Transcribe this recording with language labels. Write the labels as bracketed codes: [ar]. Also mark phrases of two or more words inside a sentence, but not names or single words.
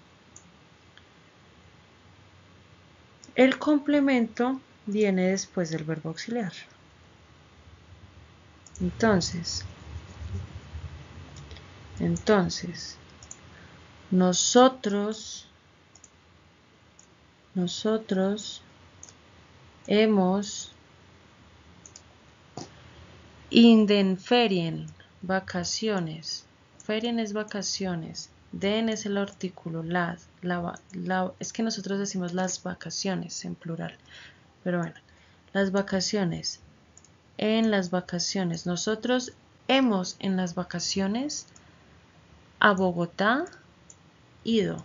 [es] El complemento viene después del verbo auxiliar. Entonces, nosotros hemos [de] in den Ferien, [es] vacaciones. Ferien es vacaciones. Den es el artículo, es que nosotros decimos las vacaciones en plural. Pero bueno, las vacaciones. En las vacaciones. Nosotros hemos en las vacaciones a Bogotá ido.